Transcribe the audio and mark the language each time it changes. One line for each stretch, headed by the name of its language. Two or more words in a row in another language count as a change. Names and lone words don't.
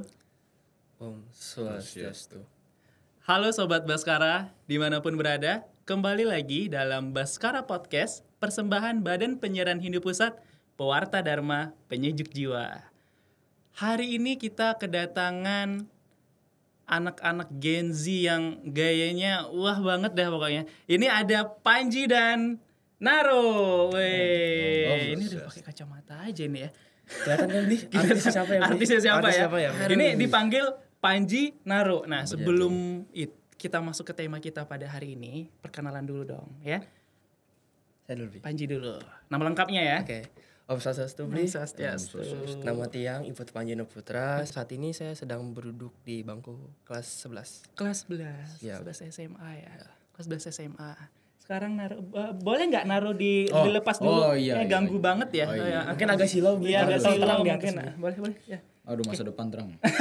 Sanskrit: Om Swastiastu.
Indonesian: Halo Sobat Baskara, dimanapun berada, kembali lagi dalam Baskara Podcast, persembahan Badan Penyiaran Hindu Pusat, Pewarta Dharma, Penyejuk Jiwa. Hari ini kita kedatangan anak-anak Gen Z yang gayanya wah banget dah pokoknya. Ini ada Panji dan Naro. Weh, ini udah pakai kacamata aja nih ya. Kelihatan kan nih artisnya siapa ya? Artisnya siapa ya? Ini Aduh. dipanggil Panji Naro. Nah, sebelum kita masuk ke tema kita pada hari ini, perkenalan dulu dong ya. Saya dulu, Bi. Panji dulu. Nama lengkapnya ya. Oke.
Sanskrit: Om Swastiastu,
Indonesian: Bli. Swastiastu. Nama tiang Ibu Panjeno Putra. Saat ini saya sedang berduduk di bangku kelas 11. Kelas 11. Ya. 11 SMA ya. Kelas 11 SMA. Sekarang naruh boleh nggak naruh dilepas dulu? Iya, ganggu iya. banget ya. Oh, iya. Ya. Mungkin agak silau, Bli. Iya, agak Terang silau di mungkin. atas. Boleh ya. Aduh, masa depan terang.